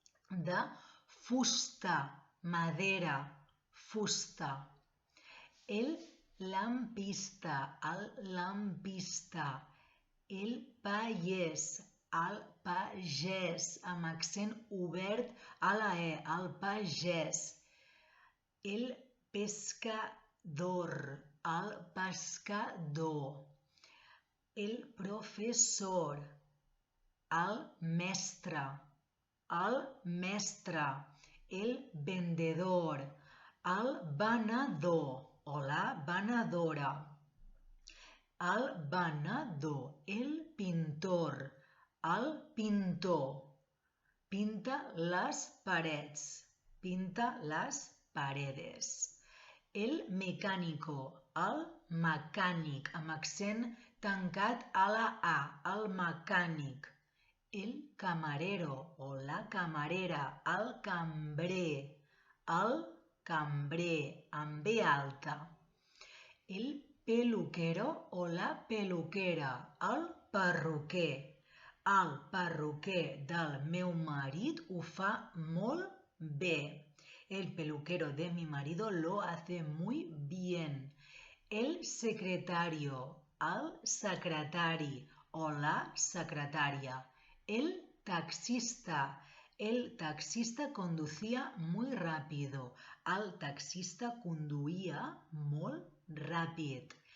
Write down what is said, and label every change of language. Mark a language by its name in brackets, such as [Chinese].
[Catalan] De fusta, madera, fusta. El lampista, el lampista. El pagès, el pagès, amb accent obert a la E, el pagès. El pescador, el pescador. El professor, el mestre. El mestre. El vendedor, el venedor o la venedora. El venedor. El pintor, el pintor. Pinta les parets. [Spanish] Pinta les paredes. [Catalan] El mecánico, el mecànic, amb accent tancat a la A, el mecànic. [Spanish] El camarero o la camarera, el cambrer. [Catalan] El cambrer, amb B alta. [Spanish] El peluquero o la peluquera, [Catalan] el perruquer. El perruquer del meu marit ho fa molt bé. [Spanish] El peluquero de mi marido lo hace muy bien. [Catalan] El secretario, el secretari o la secretària. El taxista. [Spanish] El taxista conducía muy rápido. [Catalan] El taxista conduïa molt ràpid.